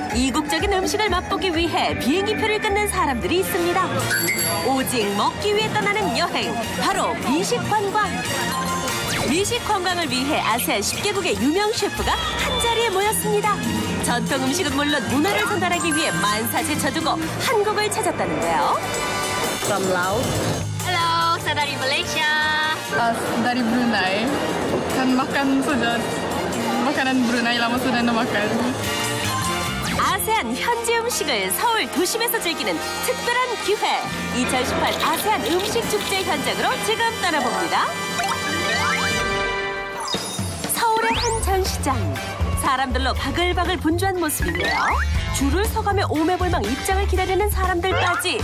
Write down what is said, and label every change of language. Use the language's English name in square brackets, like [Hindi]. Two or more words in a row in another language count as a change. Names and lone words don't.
[Korean] 이국적인 음식을 맛보기 위해 비행기표를 끊는 사람들이 있습니다. 오직 먹기 위해 떠나는 여행, 바로 미식관광. 미식관광을 위해 아세안 10개국의 유명 셰프가 한자리에 모였습니다. 전통 음식은 물론 문화를 전달하기 위해 만사제 쳐두고 한국을 찾았다는데요. [English] From Laos. Hello, [Malay] saya dari Malaysia. Dari Brunei. Kan makan sudah makanan Brunei lama sudah makan. [Korean] 아세안 현지 음식을 서울 도심에서 즐기는 특별한 기회. 2018 아세안 음식 축제 현장으로 지금 떠나봅니다. 서울의 한 전시장. 사람들로 바글바글 분주한 모습인데요. 줄을 서가며 오매볼망 입장을 기다리는 사람들까지.